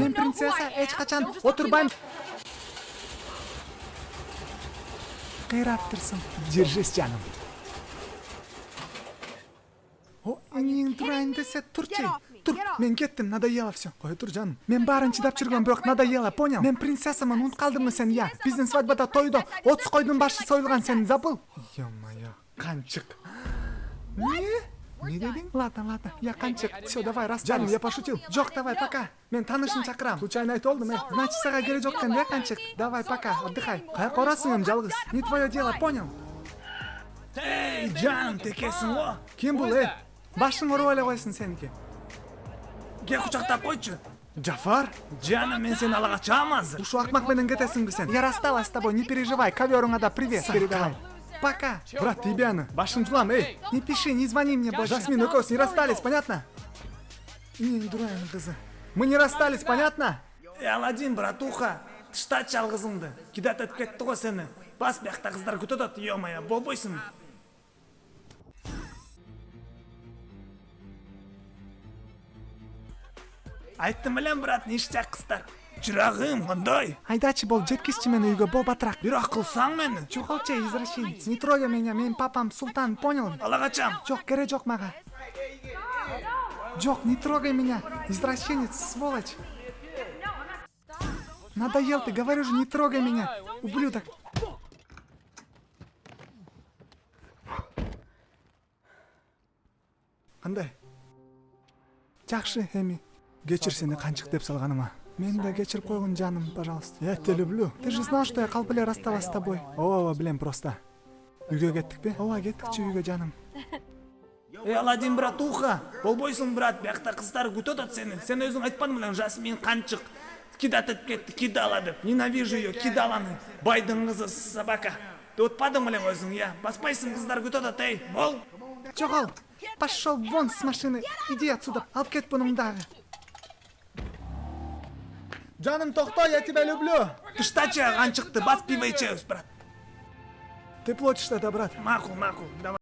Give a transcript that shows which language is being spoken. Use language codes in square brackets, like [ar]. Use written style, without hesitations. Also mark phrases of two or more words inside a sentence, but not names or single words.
[ky] Мен принцесса, эч качан отурбайм. Кыйраптырсың. [ru] Держись, жаным. [ky] О, энең турайын десе, турчу. Тур, Мен кеттим, [ru] надоело всё. [ky] Кой тур, жаным. мен баарын чыдап жүргөм, бирок [ru] надоело, понял? [ky] Мен принцессамын, унутуп калдыңбы сен, я? Биздин свадьбада тойдо 30 койдун башы союлган, сен забыл? [ru] Ё-моё, канчык. [ky] Не дедиң? [ru] Ладно, я канчык. Всё, давай, [ky] Жаным, [ru] расстались. я пошутил. [ky] Жок, [ru] давай, пока. [ky] Мен таанышын чакырам. Случайно айтып олдум, э? Значит, сага кереги жок экен, да, канчык? [ru] Давай, пока, отдыхай. [ky] Каяка барасың эми жалгыз? [ru] Не твое дело, понял? [ky] Эй, жаным, текесиң го. Ким бул, э? Башың ооруп эле койсун сеники. Кел кучактап койчу. Джафар? Жаным, мен сени ала качам азыр. Ушу акмак менен кетесиңби сен? [ru] Я рассталась с тобой, не переживай, [ky] коверуңа да [ru] привет передавай. Пока. Брат, тебе [ky] башың жулам, эй. [ru] Не пиши, не звони мне больше. [ky] Жасмин, экөөбүз [ru] не расстались, понятно? [ky] Энең дурайын кызы. [ru] Мы не расстались, понятно? Аладдин, братуха, [ky] тыштачы ал кызыңды. Кидатып кетти го сени. Бас биякта кыздар күтүп атат, ё-моё, болбойсуң. Айттым элем, брат, ништяк кыздар. Чырагым, кандай? Айдачы бол, жеткизчи мени үйгө, бол батыраак. Бирок кылсаң мени. Чухалчы, [ru] извращенец. Не трогай меня, [ky] мен папам султан, понял? Ала качам. Жок, керек жок мага. Жок, [ru] не трогай меня, извращенец, сволочь. Надоел ты, говорю же, не трогай меня, ублюдок. [ky] Кандай? Жакшы, эми. Кечир сени канчык деп салганыма. Мени да кечирип койгун, жаным, [ru] пожалуйста. Я тебя люблю. Ты же знал, что я [ky] калп эле [ru] рассталась с тобой. [ky] Ооба, билем просто. Үйгө кеттикпи? Ооба, кеттикчи үйгө, жаным. Аладдин, братуха, болбойсуң, брат, биякта кыздар күтүп атат сени. Сен өзүң айтпадың белең, Жасмин канчык. Кидатып кетти, кидала деп. [ru] Ненавижу ее, [ky] кидаланы. Байдын кызы собака. Деп атпадың белең өзүң, я. Баспайсың, кыздар күтүп атат, эй. Бол. Жогол, [ru] пошел вон с машины, иди отсюда, [ky] алып кет бунун дагы. Жаным, токто, [ru] я тебя люблю. [ky] Тыштачы канчыкты, бас пиво ичебиз, брат. [ru] Ты плачешь тогда, брат. [ky] Макул, давай.